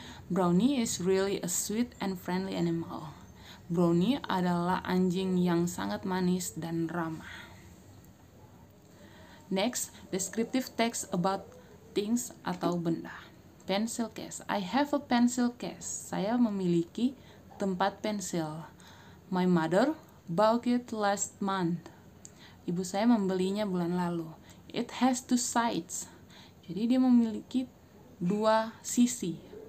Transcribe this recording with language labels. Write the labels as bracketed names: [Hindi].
[English] Brownie is really a sweet and friendly animal. [Indonesian] Brownie adalah anjing yang sangat manis dan ramah. [English] Next, descriptive text about things [Indonesian] atau benda. [English] Pencil case. I have a pencil case. [Indonesian] Saya memiliki tempat pensil. [English] My mother bought it last month. [Indonesian] Ibu saya membelinya bulan lalu. [English] It has two sides. [Indonesian] Jadi dia memiliki dua sisi.